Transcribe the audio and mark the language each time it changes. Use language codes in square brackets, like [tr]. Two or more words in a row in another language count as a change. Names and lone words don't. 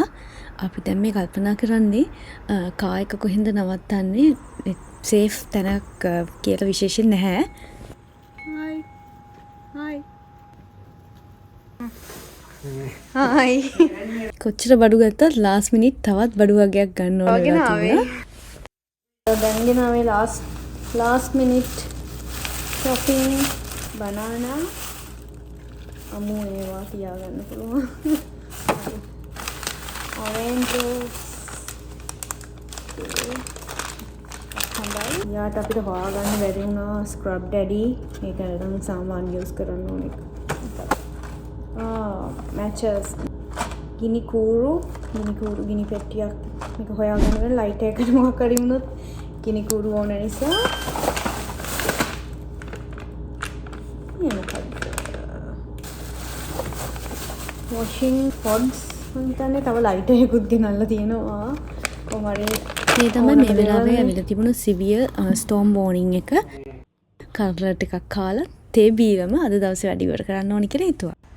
[si] අපි දැන් මේ කල්පනා කරන්නේ කාර් එක කොහෙන්ද නවත්තන්නේ? සේෆ් තැනක් කියලා විශේෂයෙන් නැහැ. Hi. කොච්චර බඩු ගත්තත් [en] last minute [si] තවත් බඩු වගේක් ගන්න ඕන වෙලා තිබුණා. දැන්ගෙන ආවේ [en] last minute shopping banana [si] අමු ඒවා තියාගන්න පුළුවන්. [en] orange juice. හොඳයි. [si] යාට අපිට හොයාගන්න බැරි වුණා [en] scrub daddy. [si] ඒක නම් සාමාන්‍ය use කරන්න ඕනේ. matches ගිනි කූරු ගිනි පෙට්ටියක් මේක හොයාගන්න ලයිට් එකකට මොකක් හරි වුණොත් ගිනි කූරු ඕන නිසා [en] washing pods [si] හිතන්නේ තව ලයිට් එකකුත් ගෙනල්ලා තියෙනවා කොහමරි මේ තමයි මේ වෙලාවේ ඇවිල්ලා තිබුණු [en] severe storm warning [si] එක කර්ලර් ටිකක් කාලා තේ බීවම අද දවසේ වැඩ ඉවර කරන්න ඕනි කියලා හිතුවා.